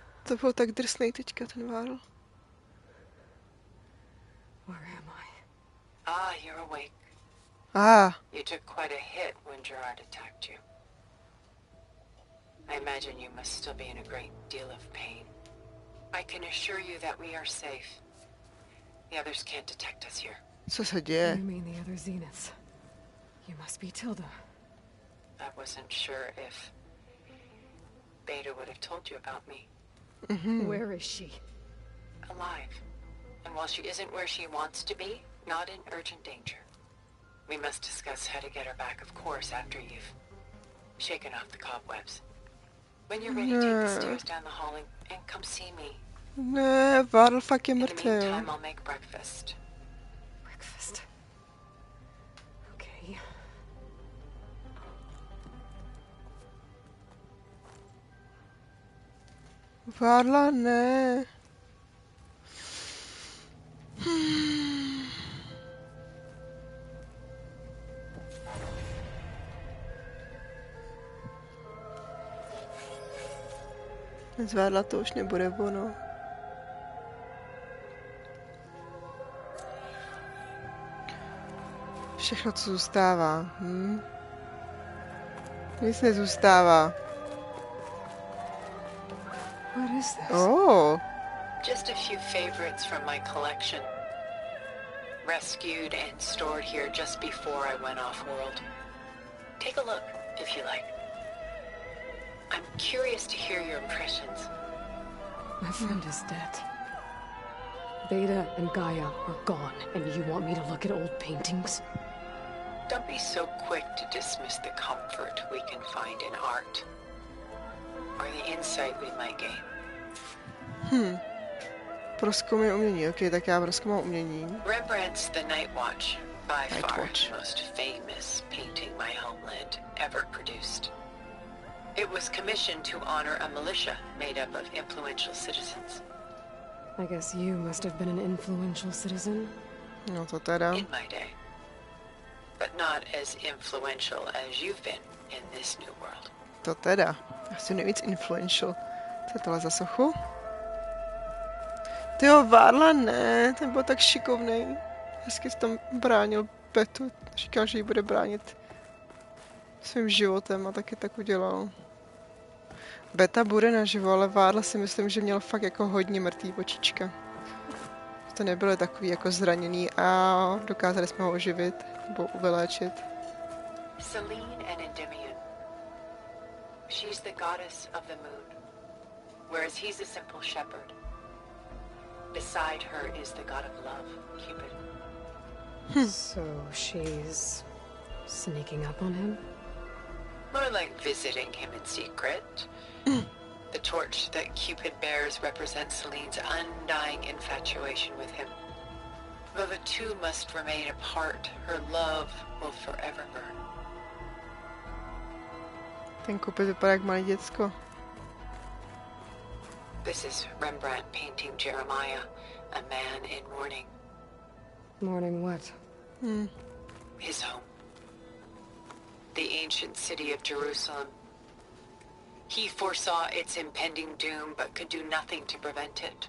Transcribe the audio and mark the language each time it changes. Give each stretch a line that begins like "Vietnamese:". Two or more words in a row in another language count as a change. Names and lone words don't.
Czech: To bylo tak drsnej teďka, ten Várl.
English: Where am I? Ah, you're awake. You took quite a hit when Gerard attacked you. I imagine you must still be in a great deal of pain. I can assure you that we are safe. The others can't detect us here.
Czech: Co se děje?
English: You mean the other Zeniths? You must be Tilda. I wasn't sure if Beta would have told you about me. Where is she? Alive. And while she isn't where she wants to be, not in urgent danger. We must discuss how to get her back, of course, after you've shaken off the cobwebs. When you're ready, take the stairs down the hall and come see me.
Czech: Ne, Várl fakt je
English: In the
Czech: mrtvý.
English: meantime, I'll make breakfast. Breakfast. Okay.
Czech: Várla ne. Zvádla to už nebude ono. Všechno, co zůstává. Nic nezůstává.
English: What is this? Oh. Just a few favorites from my collection. Rescued and stored here just before I went off-world. Take a look, if you like. I'm curious to hear your impressions. My friend is dead. Beta and Gaia are gone, and you want me to look at old paintings? Don't be so quick to dismiss the comfort we can find in art, or the insight we might gain.
Czech: Prozkoumej umění. Ok, tak já prozkoumám umění.
English: Rembrandt's The Night Watch, by far the most famous painting my homeland ever produced. It was commissioned to honor a militia made up of influential citizens. I guess you must have been an influential citizen.
Czech: No to teda.
English: In my day. But not as influential as you've been in this new world.
Czech: To teda. Asi nejvíc influential. Co je tohle za sochu? Tyjo, Várla ne, ten byl tak šikovnej. Hezky se tam bránil Betu. Říkal, že ji bude bránit svým životem a taky tak udělal. Beta bude naživo, ale Várla si myslím, že měl fakt jako hodně mrtvý očička. To nebylo takový jako zraněný a dokázali jsme ho oživit nebo vyléčit.
English: Selene and Endymion. She's the goddess of the moon, whereas he's a simple shepherd. Beside her is the god of love, Cupid. So she's sneaking up on him? More like visiting him in secret. The torch that Cupid bears represents Selene's undying infatuation with him. Though the two must remain apart, her love will forever burn.
Czech: Ten Cupid vypadá jak malé děcko.
English: This is Rembrandt painting Jeremiah, a man in mourning. Mourning what? His home. The ancient city of Jerusalem. He foresaw its impending doom, but could do nothing to prevent it.